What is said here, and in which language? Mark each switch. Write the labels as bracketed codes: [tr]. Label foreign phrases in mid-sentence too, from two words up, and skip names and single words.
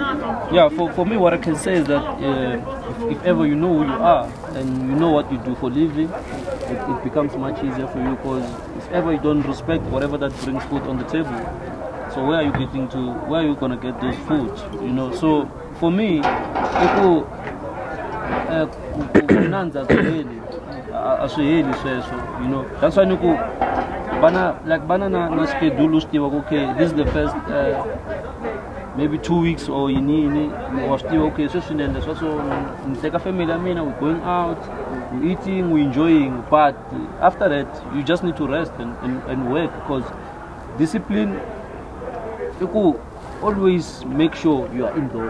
[en] Yeah, for me, what I can say is that if ever you know who you are and you know what you do for living, it becomes much easier for you, because if ever you don't respect whatever that brings food on the table, so where are you getting to? Where are you gonna get those foods? You know. So for me, [ts] kunanza asweheli sweswo, [en] you know. That's why bana na schedule okay, this is the first maybe 2 weeks or you was still okay, so take a family, we're going out, we're eating, we're enjoying, but after that you just need to rest and work, because discipline, always make sure you are indoor.